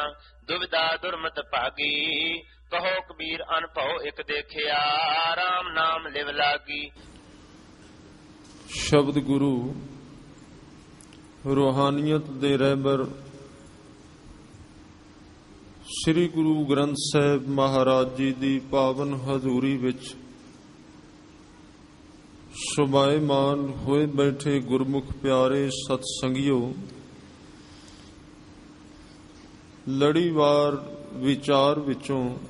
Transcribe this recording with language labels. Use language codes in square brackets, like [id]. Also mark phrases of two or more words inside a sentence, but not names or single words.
[hi] दुविधा दुर्मत भागी, कहो कबीर अनभव एक देखिया। राम नाम लिव लागी। [pa] ਸ਼ਬਦ ਗੁਰੂ ਰੂਹਾਨੀਅਤ ਦੇ ਰਹਿਬਰ ਸ੍ਰੀ ਗੁਰੂ ਗ੍ਰੰਥ ਸਾਹਿਬ ਮਹਾਰਾਜ ਜੀ ਦੀ ਪਾਵਨ ਹਜ਼ੂਰੀ ਵਿੱਚ ਸੁਭਾਏਮਾਨ ਹੋਏ ਬੈਠੇ ਗੁਰਮੁਖ ਪਿਆਰੇ ਸਤ ਸੰਗਿਓ, ਲੜੀਵਾਰ ਵਿਚਾਰ ਵਿੱਚੋਂ